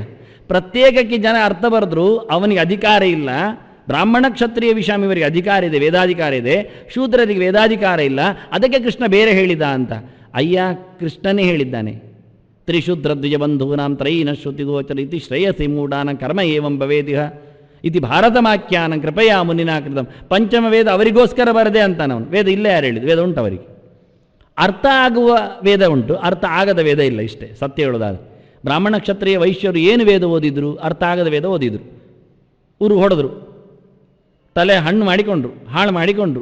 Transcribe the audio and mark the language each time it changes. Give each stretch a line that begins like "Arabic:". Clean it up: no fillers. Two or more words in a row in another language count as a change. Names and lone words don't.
Kannada: ಪ್ರತ್ಯೇಕಕ್ಕೆ ಜನ ಅರ್ಥ ಬರೆದ್ರು ಅವನಿಗೆ ಅಧಿಕಾರ ಇಲ್ಲ. ಬ್ರಾಹ್ಮಣ ಕ್ಷತ್ರಿಯ ವಿಷಾಮ ಇವರಿಗೆ ಅಧಿಕಾರ ಇದೆ, ವೇದಾಧಿಕಾರ ಇದೆ. ಶೂದ್ರರಿಗೆ ವೇದಾಧಿಕಾರ ಇಲ್ಲ. ಅದಕ್ಕೆ ಕೃಷ್ಣ ಬೇರೆ ಹೇಳಿದ ಅಂತ. ಅಯ್ಯ, ಕೃಷ್ಣನೇ ಹೇಳಿದ್ದಾನೆ,
Sanskrit: ತ್ರಿಶೂದ್ರ ದ್ವಿಜಬಂಧೂನಾಂ ತ್ರೈನ ಶ್ರುತಿಗೋಚರ ಇತಿ ಶ್ರೇಯಸಿ ಮೂಢಾನ ಕರ್ಮ ಏವಂ ಭವೇದಿಹ ಇತಿ ಭಾರತಮಾಖ್ಯಾನ ಕೃಪಯಾ ಮುನಿನಾ ಕೃತಂ.
Kannada: ಪಂಚಮ ವೇದ ಅವರಿಗೋಸ್ಕರ ಬರದೆ ಅಂತಾನವನು. ವೇದ ಇಲ್ಲೇ ಯಾರು ಹೇಳಿದ್ದು? ವೇದ ಉಂಟು ಅವರಿಗೆ. ಅರ್ಥ ಆಗುವ ವೇದ ಉಂಟು, ಅರ್ಥ ಆಗದ ವೇದ ಇಲ್ಲ. ಇಷ್ಟೇ ಸತ್ಯ ಹೇಳೋದಾದ್ರೆ. ಬ್ರಾಹ್ಮಣ ಕ್ಷತ್ರಿಯ ವೈಶ್ಯರು ಏನು ವೇದ ಓದಿದ್ರು? ಅರ್ಥ ಆಗದ ವೇದ ಓದಿದ್ರು. ಊರು ಹೊಡೆದ್ರು, ತಲೆ ಹಣ್ಣು ಮಾಡಿಕೊಂಡ್ರು, ಹಾಳು ಮಾಡಿಕೊಂಡ್ರು.